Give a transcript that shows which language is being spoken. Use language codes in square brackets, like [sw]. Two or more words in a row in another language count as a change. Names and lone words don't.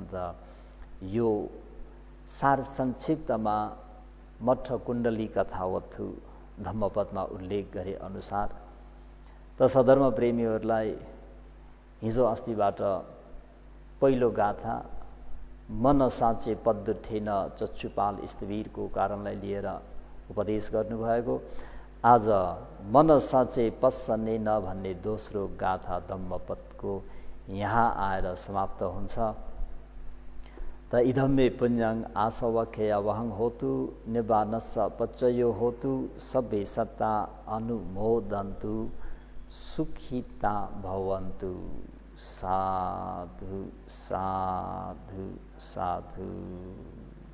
[ne] त यो सार संक्षिप्तमा मठ कुण्डली कथावत्थु धम्मपदमा उल्लेख गरे अनुसार त सधर्म प्रेमीहरूलाई हिजो अस्तिबाट पहिलो गाथा [pi] मन साँचे पद्दुठेन [ne] चक्षुपाल स्थवीरको कारणलाई लिएर उपदेश गर्नुभएको, आज [pi] मन साँचे पस्सनेन [ne] भन्ने दोस्रो गाथा धम्मपदको यहाँ आएर समाप्त हुन्छ। [pi] त इदम्मे पुण्यं आसवखेया वहं होतु निबानस्स पच्चयो होतु सब्बे सत्ता अनुमोदन्तु सुखिता भवन्तु। साधु साधु साधु।